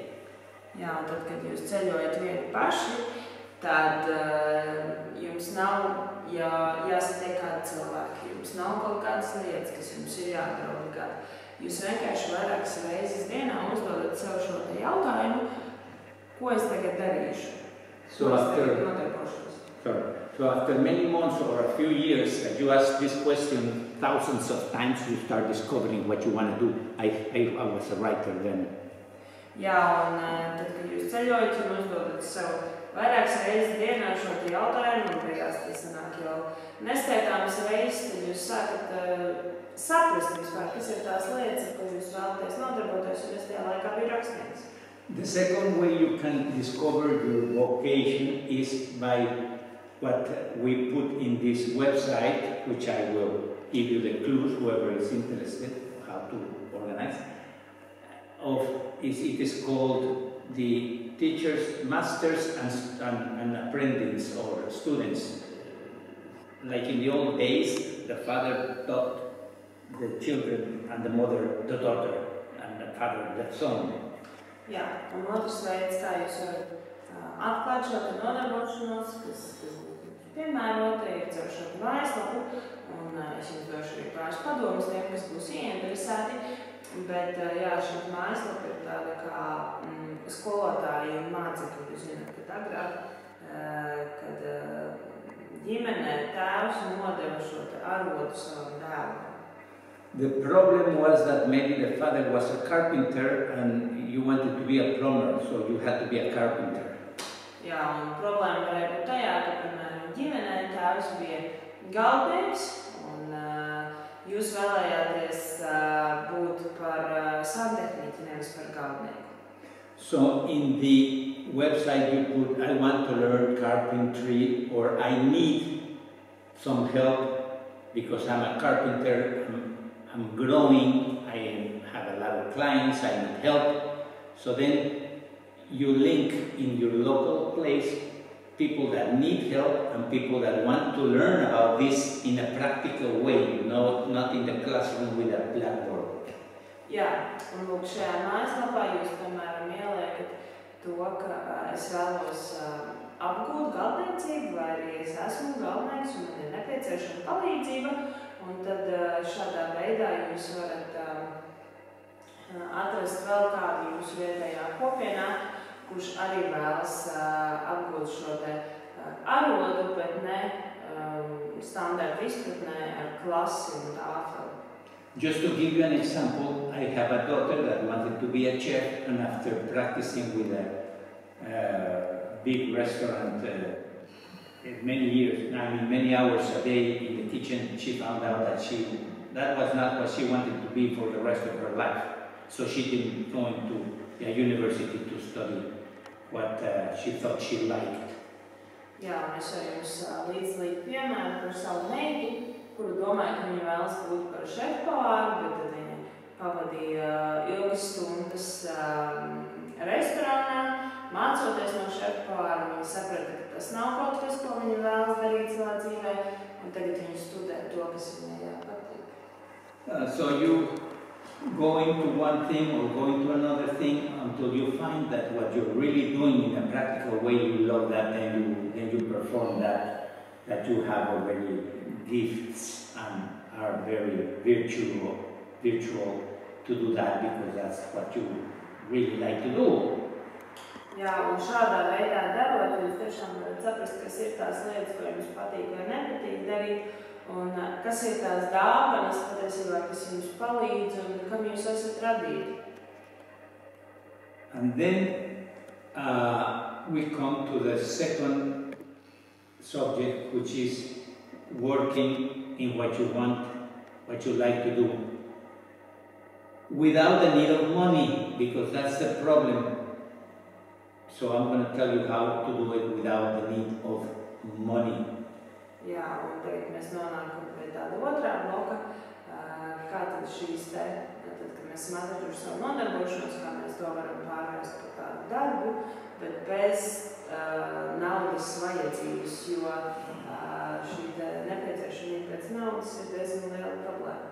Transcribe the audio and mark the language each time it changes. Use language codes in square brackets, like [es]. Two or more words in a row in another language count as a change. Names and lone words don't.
[lv] Jā, un tad, kad jūs ceļojat vieni paši, tad jums nav jāsatiek kādi cilvēki, jums nav kaut kādas lietas, kas jums ir jādara obligāti. Jūs vienkārši vairākas reizes dienā uzdodat sev šo te jautājumu, ko es tagad darīšu, ko es tagad nodarbošos. [en] So after many months or a few years that you ask this question thousands of times, you start discovering what you want to do. I was a writer then. [lv] Jā, un tad, kad jūs ceļojat un uzdodat sev vairākas reizes dienā šo te jautājumu, un beigās tas sanāk jau neskaitāmas reizes, tad jūs sākat saprast vispār, kas ir tās lietas, ar ko jūs vēlaties nodarboties, un es tajā laikā biju rakstnieks. [en] The second way you can discover your vocation is by what we put in this website, which I will give you the clues, whoever is interested, how to organize. It is called the Teachers, Masters and Apprentices or Students. Like in the old days, the father taught the children and the mother the daughter and the father the son. [lv] Jā, un otrs veids, kā jūs varat atklāt šo te nodarbošanos, kas piemērota ir caur šo te mājaslapu, un es jums došu arī pāris padomus tiem, kas būs ieinteresēti, bet jā, šī mājaslapa ir tāda kā skolotāji un mācekļi. Jūs zināt, kad agrāk, kad ģimenē tēvs nodeva šo te arodu savam dēlam. [en] The problem was that maybe the father was a carpenter and you wanted to be a plumber, so you had to be a carpenter. [lv] Jā, un problēma varēja būt tajā, ka, piemēram, ģimenē tēvs bija galdnieks, un jūs vēlējāties būt par santehniķi, nevis par galdnieku. [en] So in the website you put, I want to learn carpentry, or I need some help because I'm a carpenter, I'm growing, I have a lot of clients, I need help. So then you link in your local place people that need help and people that want to learn about this in a practical way, not in the classroom with a blackboard. [lv] Jā, un lūk, šajā mājaslapā jūs, piemēram, ieliekat to, ka es vēlos apgūt galvniecību, vai arī es esmu galvnieks un man ir nepieciešama palīdzība. Un tad šādā veidā jūs varat atrast vēl kādu jūsu vietējā kopienā, kurš arī vēlas apgūt šo te arodu, bet ne standarta izpratnē ar klasi un tāfeli. [en] Just to give you an example, I have a daughter that wanted to be a chef, and after practicing with a big restaurant many years, I mean many hours a day in the kitchen, she found out that that was not what she wanted to be for the rest of her life. So she didn't go into a university to study what she thought she liked. [lv] Jā, un es ar jums līdz piemēru par savu meitu, kuru domāju, ka viņa vēlas būt par šefpavāru, bet tad viņa pavadīja ilgas stundas restorānā, mācoties no šefpavāra. Viņa saprata, ka tas nav kaut kas, ko viņa vēlas darīt savā dzīvē, un tagad viņa studē to, kas viņai patīk. [en] So you go into one thing or go into another thing until you find that what you're really doing in a practical way, you love that, and you perform that you have already gifts and are very virtual to do that because that's what you really like to do. [lv] Jā, un šādā veidā darot, jūs tiešām varat saprast, kas ir tās lietas, ko jums patīk vai nepatīk darīt, un kas ir tās dāvanas patiesībā, kas jums palīdz un kam jūs esat radīti. [en] And then we come to the second subject, which is working in what you want, what you like to do, without the need of money, because that's the problem. So I'm going to tell you how to do it without the need of money. [lv] Jā, un tagad mēs nonākam pie tāda otrā bloka, kā tad šīs te, tad, kad mēs esam atraduši savu nodarbošanos, kā mēs to varam pārvērst par tādu darbu, bet bez naudas vajadzības, jo šī nepieciešamība pēc naudas ir diezgan liela problēma.